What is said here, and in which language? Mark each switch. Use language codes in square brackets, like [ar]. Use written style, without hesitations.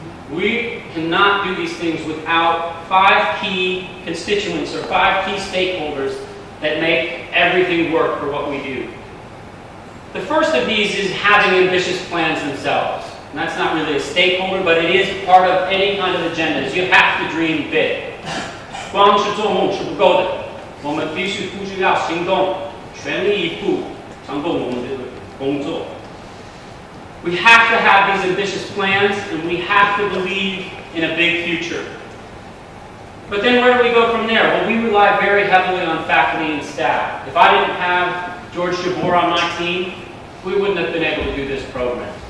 [en] We cannot do these things without 5 key constituents or 5 key stakeholders that make everything work for what we do. The first of these is having ambitious plans themselves. And that's not really a stakeholder, but it is part of any kind of agenda. You have to dream big. [zh] 光是做梦是不够的，我们必须付诸要行动，全力以赴，成功我们的工作。 [en] We have to have these ambitious plans, and we have to believe in a big future. But then where do we go from there? Well, we rely very heavily on faculty and staff. If I didn't have George Jabor on my team, we wouldn't have been able to do this program.